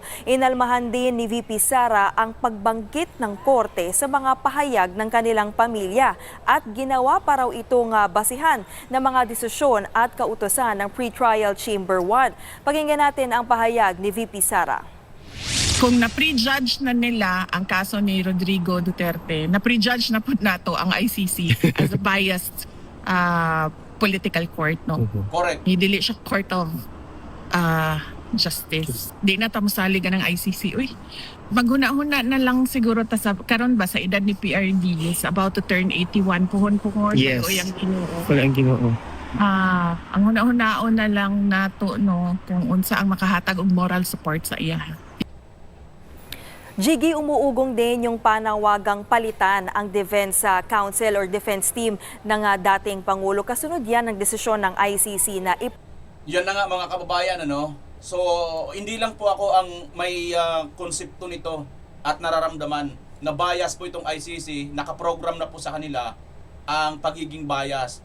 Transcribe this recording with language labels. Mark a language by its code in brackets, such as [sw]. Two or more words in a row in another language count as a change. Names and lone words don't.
[tl] Inalmahan din ni VP Sara ang pagbanggit ng korte sa mga pahayag ng kanilang pamilya at ginawa pa raw itong basihan ng mga desisyon at kautusan ng Pre-Trial Chamber 1. Pakinggan natin ang pahayag ni VP Sara. Kung na-prejudge na nila ang kaso ni Rodrigo Duterte, na-prejudge na po nato ang ICC [en] as a biased political court, [tl] no? [en] Correct. [tl] Hindi siya [en] court of justice. [ceb] Di na tamusaligan ng ICC. Uy, maghuna-huna na lang siguro ta sa karon ba sa edad ni PRD [en] is about to turn 81 [ceb] puhon. [en] Yes. [tl] Yung Ginoo. [ceb] Wala ang Ginoo. Ang huna-hunaon na lang nato, no, kung unsa ang makahatag og moral support sa iya. [tl] Jiggy, umuugong din yung panawagang palitan ang defense counsel or defense team ng dating Pangulo. Kasunod yan ng desisyon ng ICC na Yan na nga mga kababayan, ano? So, hindi lang po ako ang may konsepto nito at nararamdaman na bias po itong ICC, nakaprogram na po sa kanila ang pagiging bias.